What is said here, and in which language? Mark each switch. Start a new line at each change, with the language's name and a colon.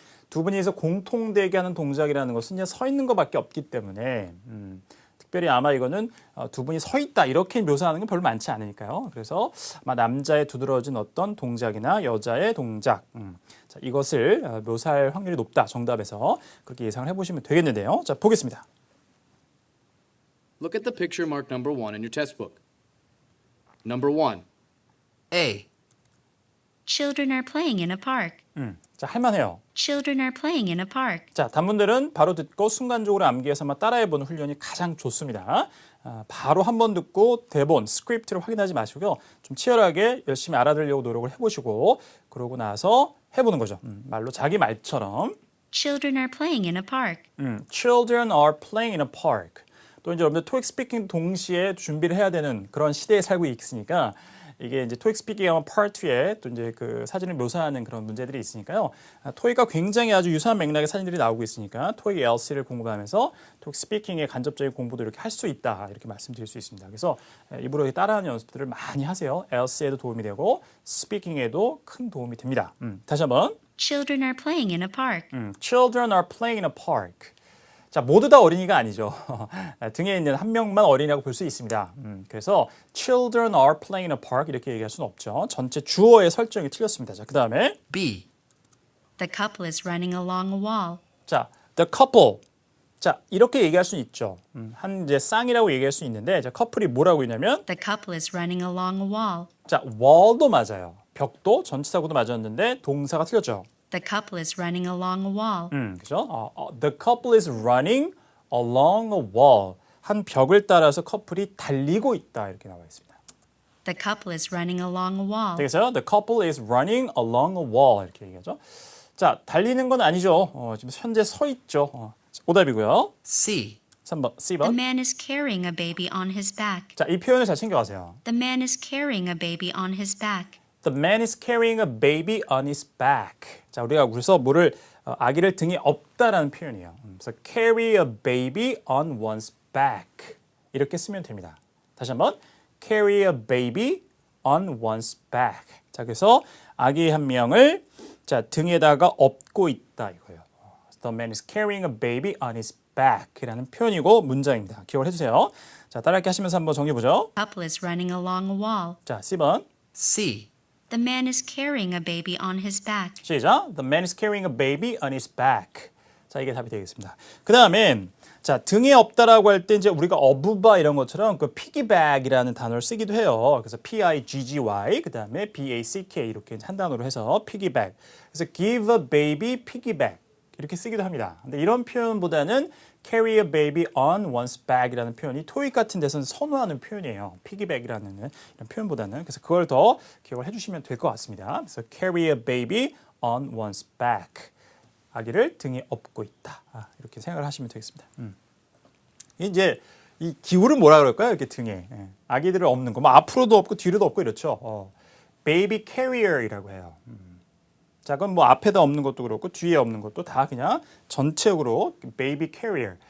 Korean: 두 분이서 공통되게 하는 동작이라는 것은 그냥 서 있는 것밖에 없기 때문에 특별히 아마 이거는 두 분이 서 있다 이렇게 묘사하는 건 별로 많지 않으니까요. 그래서 아마 남자의 두드러진 어떤 동작이나 여자의 동작 자, 이것을 묘사할 확률이 높다. 정답에서 그렇게 예상을 해보시면 되겠는데요. 자, 보겠습니다.
English: Look at the picture marked number 1 in your test book. Number 1. A. Children are playing in a park.
Korean: 자, 할만해요.
English: Children are playing in a park.
Korean: 자, 단문들은 바로 듣고 순간적으로 암기해서만 따라해보는 훈련이 가장 좋습니다. 바로 한번 듣고 대본, 스크립트를 확인하지 마시고요. 좀 치열하게 열심히 알아들으려고 노력을 해보시고 그러고 나서 해보는 거죠. 말로 자기 말처럼.
English: Children are playing in a park. Children are playing in a park.
Korean: 또 이제 여러분들 토익 스피킹 동시에 준비를 해야 되는 그런 시대에 살고 있으니까 이게 이제 토익 스피킹 하면 Part 2에 또 이제 그 사진을 묘사하는 그런 문제들이 있으니까요. 토익과 굉장히 아주 유사한 맥락의 사진들이 나오고 있으니까 토익 LC를 공부하면서 토익 스피킹의 간접적인 공부도 이렇게 할 수 있다 이렇게 말씀드릴 수 있습니다. 그래서 입으로 따라하는 연습들을 많이 하세요. LC에도 도움이 되고 스피킹에도 큰 도움이 됩니다. 다시 한번.
English: Children are playing in a park. Children are playing in a park.
Korean: 자, 모두 다 어린이가 아니죠. 등에 있는 한 명만 어린이라고 볼 수 있습니다.
English: 그래서 children are playing in a park
Korean: 이렇게 얘기할 수는 없죠. 전체 주어의 설정이 틀렸습니다. 자, 그 다음에
English: B. The couple is running along a wall. 자, the couple.
Korean: 자, 이렇게 얘기할 수 있죠. 한 이제 쌍이라고 얘기할 수 있는데 자, 커플이 뭐라고 있냐면
English: The couple is running along a wall.
Korean: 자, wall도 맞아요. 벽도 전치사구도 맞았는데 동사가 틀렸죠.
English: The couple is running along a wall.
Korean: 그죠?
English: The couple is running along a wall.
Korean: 한 벽을 따라서 커플이 달리고 있다 이렇게 나와 있습니다.
English: The couple is running along a wall.
Korean: 되겠어요?
English: The couple is running along a wall
Korean: 이렇게 얘기하죠. 자, 달리는 건 아니죠. 지금 현재 서 있죠. 오답이고요.
English: C.
Korean: 3번,
English: The
Korean: C번.
English: man is carrying a baby on his back.
Korean: 자, 이 표현을 잘 챙겨가세요.
English: The man is carrying a baby on his back. The man is carrying a baby on his back.
Korean: 자, 우리가 그래서 뭐를 아기를 등에 업다라는 표현이에요.
English: 그래서 carry a baby on one's back
Korean: 이렇게 쓰면 됩니다. 다시 한번
English: carry a baby on one's back.
Korean: 자, 그래서 아기 한 명을 자 등에다가 업고 있다 이거예요.
English: The man is carrying a baby on his back이라는
Korean: 표현이고 문장입니다. 기억을 해주세요. 자, 따라하기 하시면서 한번 정리해 보죠.
English: The couple is running along a wall.
Korean: 자, C번.
English: C. The man is carrying a baby on his back.
Korean: 시작.
English: The man is carrying a baby on his back.
Korean: 자, 이게 답이 되겠습니다. 그 다음에 자 등에 업다라고 할 때 이제 우리가 어부바 이런 것처럼 그 piggyback이라는 단어를 쓰기도 해요. 그래서 P-I-G-G-Y 그 다음에 B-A-C-K 이렇게 한 단어로 해서 piggyback. 그래서
English: give a baby piggyback
Korean: 이렇게 쓰기도 합니다. 근데 이런 표현보다는
English: carry a baby on one's back
Korean: 이라는 표현이 토익 같은 데서는 선호하는 표현이에요. piggyback이라는 이런 표현보다는 그래서 그걸 더 기억을 해주시면 될 것 같습니다.
English: 그래서 carry a baby on one's back.
Korean: 아기를 등에 업고 있다. 이렇게 생각을 하시면 되겠습니다. 이제 이 기구를 뭐라 그럴까요? 이렇게 등에 아기들을 업는 거, 뭐 앞으로도 업고 뒤로도 업고 이렇죠. baby carrier이라고 해요. 자, 그럼 뭐 앞에다 업는 것도 그렇고 뒤에 업는 것도 다 그냥 전체적으로 baby carrier.